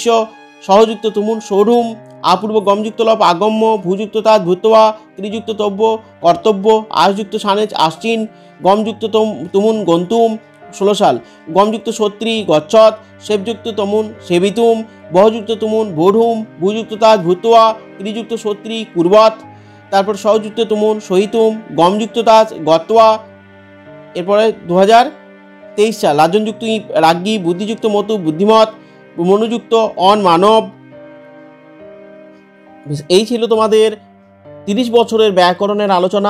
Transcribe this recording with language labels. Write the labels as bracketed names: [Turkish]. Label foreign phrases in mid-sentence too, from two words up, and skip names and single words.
[Sanskrit] সহযুক্ত তুমুন সৌরুম, আপূর্ব গমযুক্ত লপ আগম্য, ভূযুক্ত তাৎ ভূতোয়া, ক্রিযুক্ত তব্য কর্তব্য, আশযুক্ত সানেজ আশ্চিন, গমযুক্ত তুমুন গন্তুম 16 সাল, গমযুক্ত সত্রী গচ্ছত, সেবযুক্ত তমুন সেবিতুম, বহযুক্ত তুমুন বোঢুম, ভূযুক্ত তাৎ ভূতোয়া, ক্রিযুক্ত সত্রী কুর্বত, তারপর সহযুক্ত তুমুন সহিতুম, গমযুক্ত তাৎ গত্বা। [Bangla] এরপরে 2023 সাল, [Sanskrit] লাজনযুক্ত রাজ্ঞী, বুদ্ধিযুক্ত মতু বুদ্ধিমত, মনোযুক্ত অন মানব। [Bangla] এই ছিল তোমাদের 30 বছরের ব্যাকরণের আলোচনা।